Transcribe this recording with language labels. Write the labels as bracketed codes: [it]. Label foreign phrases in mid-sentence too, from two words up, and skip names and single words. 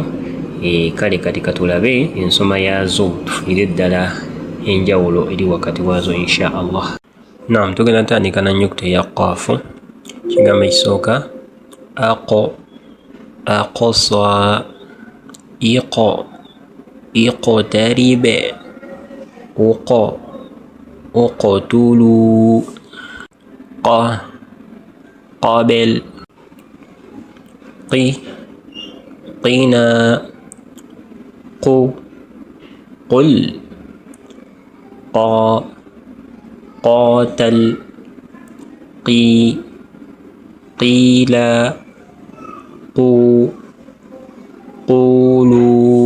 [lg] Kale kati katulabe ensoma yaazo tufunire ddala enjawulo eri wakati waazo [ar] insha Allah. [lg] Naam, tugenda tandika na nnyukuta eya qaafu. Kigambo ekisooka aqo, aqosa, iqo, [ar] اقترب اقتلوا قبل قنا قل قاتل قيل قولوا.